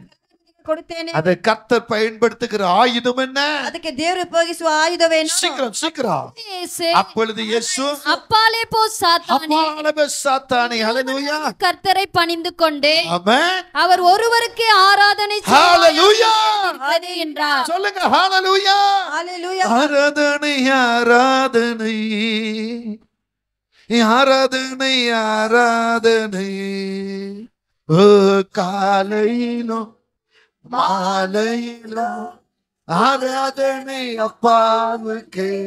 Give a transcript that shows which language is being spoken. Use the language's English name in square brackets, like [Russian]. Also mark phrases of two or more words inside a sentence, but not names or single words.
[Kannada] ಕೊಡುತ್ತೇನೆ. [Tamil] அதை கர்த்தர் பயன்படுத்துகிற ஆயுதம் என்ன? [Kannada] ಅದಕ್ಕೆ ದೇವರು ಉಪಯೋಗಿಸುವ ಆಯುಧವೇನು? [Tamil] சீக்கிரம் சீக்கிரம். அப்பொழுது இயேசு அப்பாலே போ சாத்தானே, அப்பாலே போ சாத்தானே. ஹalleluya. கர்த்தரை பணிந்து கொண்டே ஆமென். அவர் ஒருவருக்கே ஆராதனை ஹalleluya என்றார். சொல்லுங்க. ஹalleluya. ஹalleluya. ஆராதனை ஆராதனை ஆராதனை ஆராதனை ஓ காலையிலும் மாலையிலும் ஆராதனை அப்பாவுக்கு.